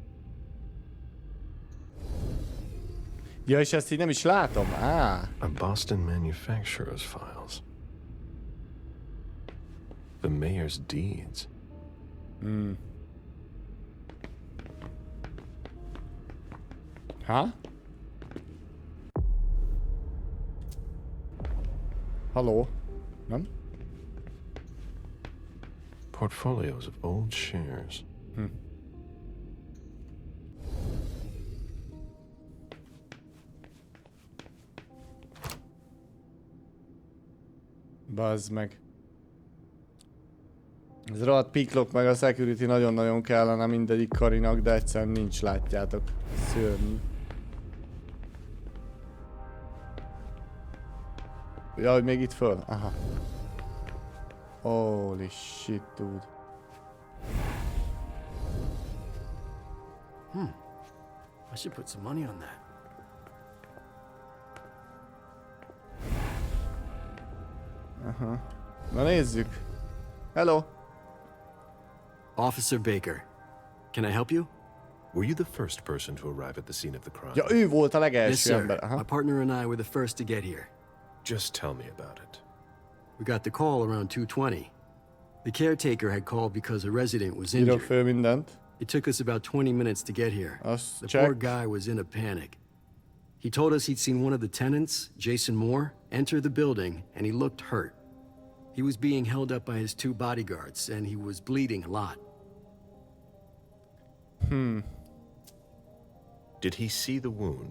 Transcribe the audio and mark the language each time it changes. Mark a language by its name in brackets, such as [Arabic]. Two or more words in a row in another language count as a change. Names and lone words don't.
[Hungarian] Ja, és ezt így nem is látom. [English] A Boston manufacturer's files. The mayor's deeds. [Hungarian] Ha? Halló? Nem? [English] Portfolios of old shares. [Hungarian] Bazd meg. Ez rohadt piklok meg a security nagyon-nagyon kellene mindegyik karinak, de egyszerűen nincs, látjátok. Szörnyű. Ja, hogy még itt föl? Aha. [English] Holy shit, dude. I should put some money on that. [Hungarian] Aha. Na nézzük. Hello. [English] Officer Baker, can I help you? Were you the first person to arrive at the scene of the crime? [Hungarian] Ja, ő volt a [English] Yes, [Hungarian] legelső [English] sir. [Hungarian] ember. Aha. [English] My partner and I were the first to get here. Just tell me about it. We got the call around 2:20. The caretaker had called because a resident was [Hungarian] Írok [English] injured. [Hungarian] föl mindent. [English] It took us about 20 minutes to get here. [Hungarian] Azt [English] The check. poor guy was in a panic. He told us he'd seen one of the tenants, Jason Moore, enter the building, and he looked hurt. He was being held up by his 2 bodyguards, and he was bleeding a lot. Did he see the wound?